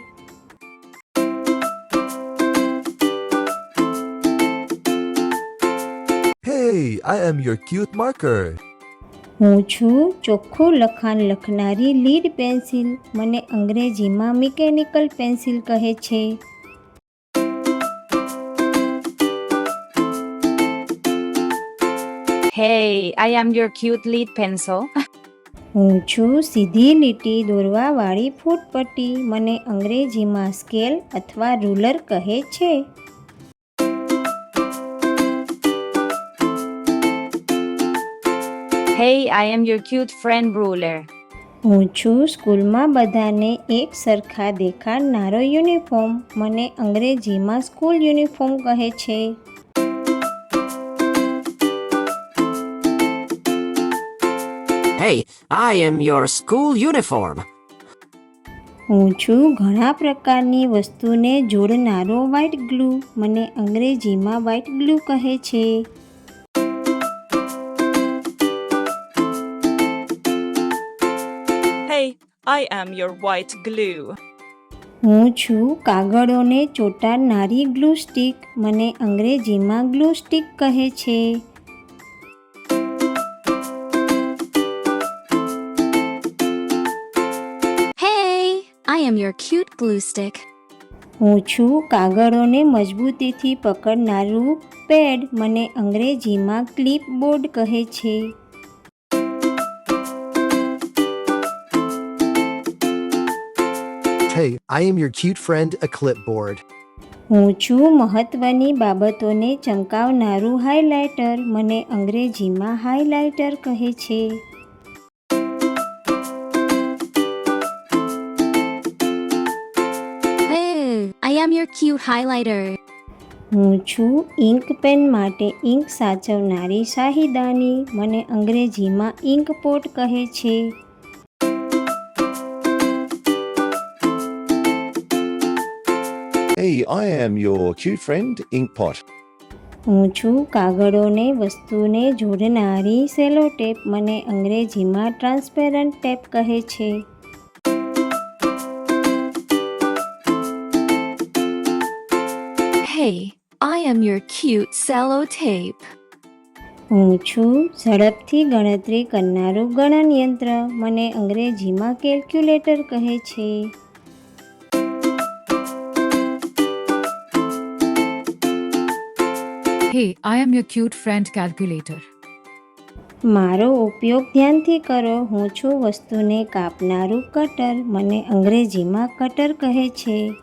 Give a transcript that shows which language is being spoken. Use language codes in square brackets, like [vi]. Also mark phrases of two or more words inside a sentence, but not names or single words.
[en] Hey, I am your cute marker. [gu] હું છું ચોખ્ખું લખાણ લખનારી લીડ પેન્સિલ. મને અંગ્રેજીમાં [en] mechanical pencil [gu] કહે છે. [en] Hey, I am your cute lead pencil. [gu] હું છું સીધી લીટી દોરવાવાળી ફૂટપટ્ટી, મને અંગ્રેજીમાં સ્કેલ અથવા રૂલર કહે છે. [en] Hey, I am your cute friend ruler. [gu] હું છું સ્કૂલમાં બધાને એક સરખા દેખાડનારો યુનિફોર્મ, મને અંગ્રેજીમાં [en] school uniform [gu] કહે છે. [en] Hey, I am your school uniform. [gu] હું છું ઘણા પ્રકારની વસ્તુને જોડનારો [en] white glue, [gu] મને અંગ્રેજીમાં [en] white glue [gu] કહે છે. [en] Hey, I am your white glue. [gu] હું છું કાગળોને ચોંટાડનારી [en] glue stick, [gu] મને અંગ્રેજીમાં [en] glue stick [gu] કહે છે. [en] Hey, I am your cute glue stick. [gu] હું છું કાગળોને મજબૂતીથી પકડનારું પેડ, મને અંગ્રેજીમાં ક્લિપબોર્ડ કહે છે. [en] Hey, I am your cute friend, a clipboard. [gu] હું છું મહત્વની બાબતોને ચમકાવનારું હાઇલાઇટર, મને અંગ્રેજીમાં હાઇલાઇટર કહે છે. [en] Hey, I am your cute highlighter. [gu] હું છું [en] ink pen [gu] માટે ઇન્ક સાચવનારી શાહીદાની, મને અંગ્રેજીમાં [en] ink pot [gu] કહે છે. [en] Hey, I am your cute friend, Inkpot. [gu] હું છું કાગળોને વસ્તુને જોડનારી [en] cello tape, [gu] મને અંગ્રેજીમાં [en] transparent tape [gu] કહે છે. [en] Hey, I am your cute cello tape. [gu] હું છું ઝડપથી ગણતરી કરનારું ગણનયંત્ર, મને અંગ્રેજીમાં કેલ્ક્યુલેટર કહે છે. [en] Hey, I am your cute friend calculator. [gu] મારો ઉપયોગ ધ્યાનથી કરો, હું છું વસ્તુને કાપનારું કટર, મને અંગ્રેજીમાં કટર કહે છે.